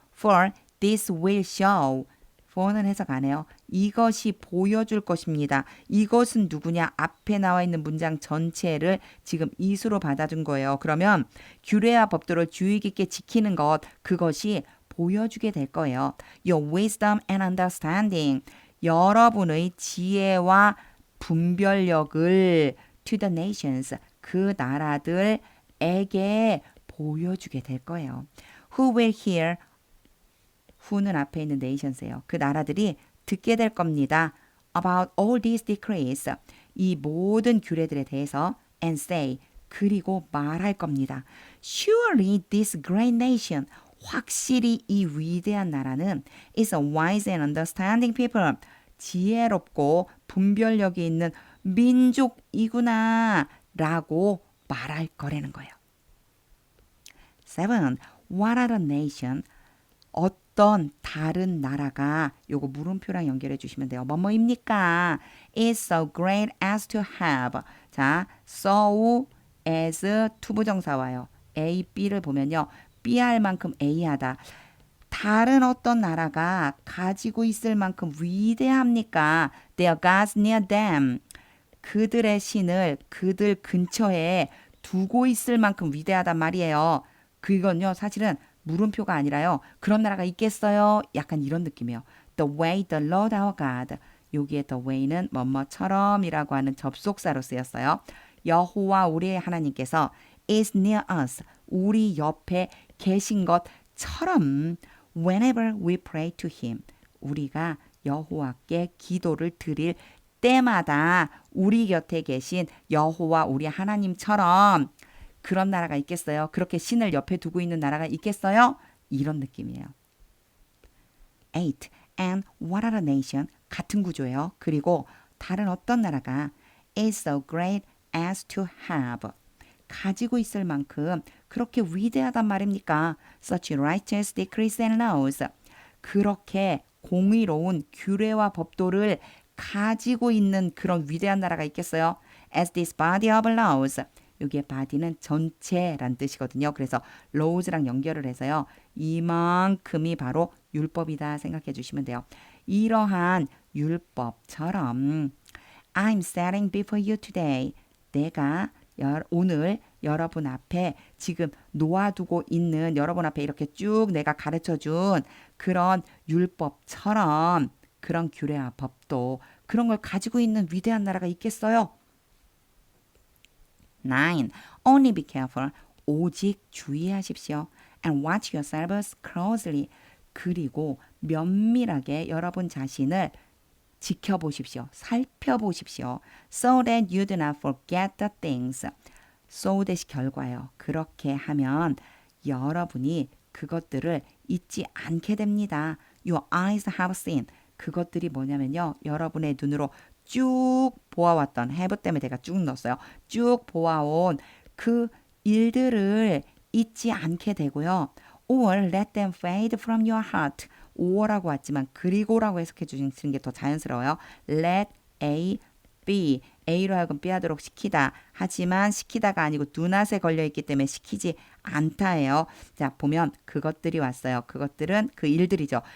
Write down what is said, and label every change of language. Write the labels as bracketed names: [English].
[English] For this will show. for는 [Korean] 해석 안 해요. 이것이 보여줄 것입니다. 이것은 누구냐? 앞에 나와 있는 문장 전체를 지금 이수로 받아준 거예요. 그러면 규례와 법도를 주의 깊게 지키는 것, 그것이 보여주게 될 거예요. [English] Your wisdom and understanding. [Korean] 여러분의 지혜와 분별력을 [English] to the nations. [Korean] 그 나라들에게 보여주게 될 거예요. [English] Who will hear? [Korean] who는 앞에 있는 nations예요. 그 나라들이 듣게 될 겁니다. [English] About all these decrees. [Korean] 이 모든 규례들에 대해서 [English] and say. [Korean] 그리고 말할 겁니다. [English] Surely this great nation. [Korean] 확실히 이 위대한 나라는 [English] is a wise and understanding people. [Korean] 지혜롭고 분별력이 있는 민족이구나 라고 말할 거라는 거예요. [English] 7. What are the nation? [Korean] 어떤 다른 나라가 요거 물음표랑 연결해 주시면 돼요. 뭐뭐입니까? [English] is so great as to have. [Korean] 자, so as 투부정사 와요. A, B를 보면요. B 할 만큼 A 하다. 다른 어떤 나라가 가지고 있을 만큼 위대합니까? [English] Their gods near them. [Korean] 그들의 신을 그들 근처에 두고 있을 만큼 위대하단 말이에요. 그건요, 사실은 물음표가 아니라요. 그런 나라가 있겠어요? 약간 이런 느낌이에요. [English] The way the Lord our God. [Korean] 여기에 the way는 뭐뭐처럼이라고 하는 접속사로 쓰였어요. 여호와 우리의 하나님께서 [English] is near us. [Korean] 우리 옆에 계신 것처럼 [English] whenever we pray to him. [Korean] 우리가 여호와께 기도를 드릴 때마다 우리 곁에 계신 여호와 우리 하나님처럼 그런 나라가 있겠어요? 그렇게 신을 옆에 두고 있는 나라가 있겠어요? 이런 느낌이에요. 8. [English] And what are a nation? [Korean] 같은 구조예요. 그리고 다른 어떤 나라가 [English] is so great as to have. [Korean] 가지고 있을 만큼 그렇게 위대하단 말입니까? [English] Such righteous decrees and laws. [Korean] 그렇게 공의로운 규례와 법도를 가지고 있는 그런 위대한 나라가 있겠어요? [English] As this body of laws. [Korean] 여기에 body는 전체란 뜻이거든요. 그래서 laws랑 연결을 해서요. 이만큼이 바로 율법이다 생각해 주시면 돼요. 이러한 율법처럼 [English] I'm setting before you today. [Korean] 내가 오늘 여러분 앞에 지금 놓아두고 있는 여러분 앞에 이렇게 쭉 내가 가르쳐준 그런 율법처럼 그런 규례와 법도 그런 걸 가지고 있는 위대한 나라가 있겠어요? [English] 9. Only be careful. [Korean] 오직 주의하십시오. [English] And watch yourselves closely. [Korean] 그리고 면밀하게 여러분 자신을 지켜보십시오. 살펴보십시오. [English] So that you do not forget the things. [Korean] So that이 결과예요. 그렇게 하면 여러분이 그것들을 잊지 않게 됩니다. [English] Your eyes have seen. [Korean] 그것들이 뭐냐면요. 여러분의 눈으로 쭉 보아왔던 have 때문에 제가 쭉 넣었어요. 쭉 보아온 그 일들을 잊지 않게 되고요. [English] Or let them fade from your heart. [Korean] or라고 왔지만 그리고라고 해석해 주시는 게 더 자연스러워요. [English] Let A be. [Korean] A로 하여금 B 하도록 시키다. 하지만 시키다가 아니고 눈앗에 걸려있기 때문에 시키지 않다예요. 자, 보면 그것들이 왔어요. 그것들은 그 일들이죠.